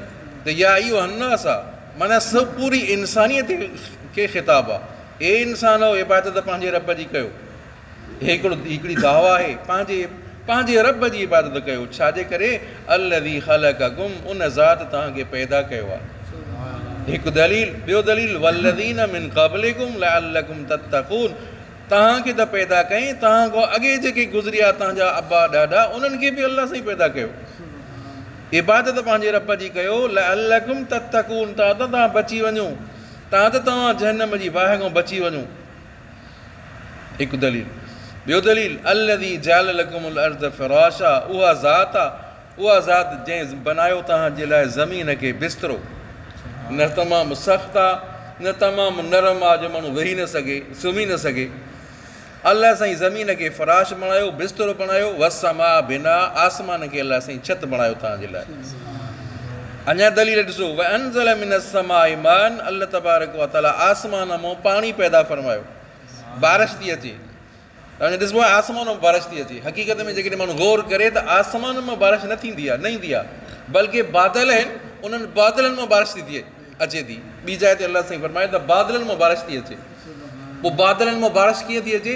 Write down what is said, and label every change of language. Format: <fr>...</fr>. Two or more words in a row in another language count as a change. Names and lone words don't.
<sd>त</sd> <ar>يا أيها الناس</ar> <sd>आहे माना सभु पूरी इंसानियत खे ख़िताबु आहे। ए इंसानो इबादत पंहिंजे रब जी कयो, हिकिड़ी दावा आहे, पंहिंजे रब जी इबादत कयो। छाजे करे?</sd> <ar>الذي خلقكم,</ar> <sd>उन ज़ात तव्हांखे पैदा कयो आहे। हिकु दलील। ॿियो दलील</sd> <ar>والذين من قبلكم لعلكم تتقون,</ar> <sd>तव्हांखे त पैदा कयईं, तव्हां खां अॻे जेके गुज़रिया तव्हांजा अबा ॾाॾा, उन्हनि खे बि अलाह सां ई पैदा कयो। इबादत पंहिंजे रब जी कयो,</sd> <ar>لعلكم تتقون,</ar> <sd>तव्हां बची वञो, तव्हां जहन्नम जी बाहि खां बची वञो। हिकु दलील। ॿियो दलील</sd> <ar>الذي جعل لكم الأرض فراشا,</ar> <sd>उहा ज़ात आहे, उहा ज़ात जंहिं बनायो तव्हांजे लाइ ज़मीन खे बिस्तरो, न तमामु सख़्तु आहे न तमामु नरम आहे जो माण्हू वेही न सघे, सुम्ही न सघे। अलाह साईं ज़मीन खे फ़राश बणायो, बिस्तरो बणायो,</sd> <ar>والسماء بناء,</ar> <sd>आसमान खे अलाह साईं छित बणायो तव्हांजे लाइ। अञा दलील ॾिसो,</sd> <ar>وأنزل من السماء ماء, الله تبارك وتعالى</ar> <sd>आसमान मां पाणी पैदा फरमायो, बारिश थी अचे। हाणे ॾिसबो आहे आसमान मां बारिश थी अचे, हक़ीक़त में जेकॾहिं माण्हू गौर करे त आसमान मां बारिश न थींदी आहे, न ईंदी आहे, बल्कि बादल आहिनि, उन्हनि बादलनि मां बारिश थी अचे थी। ॿी जाइ ते अलाह साईं फरमाए त बादलनि मां बारिश थी अचे। पोइ बादलनि मां बारिश कीअं थी अचे?</sd>